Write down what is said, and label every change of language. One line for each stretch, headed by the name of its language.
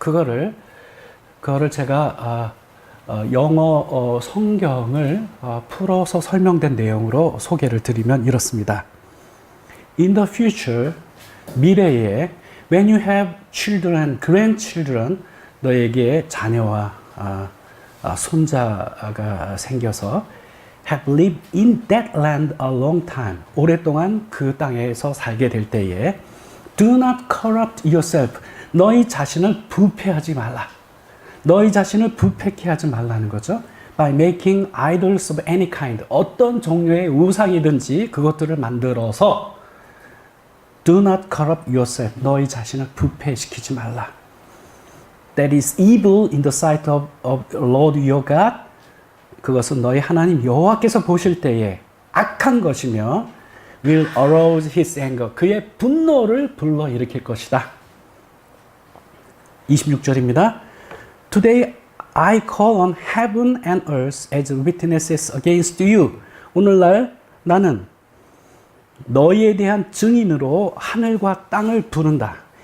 Korean: 그거를 제가 영어 성경을 풀어서 설명된 내용으로 소개를 드리면 이렇습니다.
English: In the future,
Korean: 미래에
English: when you have children, grandchildren,
Korean: 너에게 자녀와 손자가 생겨서
English: have lived in that land a long time,
Korean: 오랫동안 그 땅에서 살게 될 때에
English: do not corrupt yourself,
Korean: 너희 자신을 부패하지 말라. 너희 자신을 부패케 하지 말라는 거죠.
English: By making idols of any kind,
Korean: 어떤 종류의 우상이든지 그것들을 만들어서
English: do not corrupt yourself,
Korean: 너희 자신을 부패시키지 말라.
English: That is evil in the sight of Lord your God,
Korean: 그것은 너희 하나님 여호와께서 보실 때에 악한 것이며
English: will arouse his anger,
Korean: 그의 분노를 불러일으킬 것이다. 26절입니다.
English: Today I call on heaven and earth as witnesses against you.
Korean: 오늘날 나는 너희에 대한 증인으로 하늘과 땅을 부른다.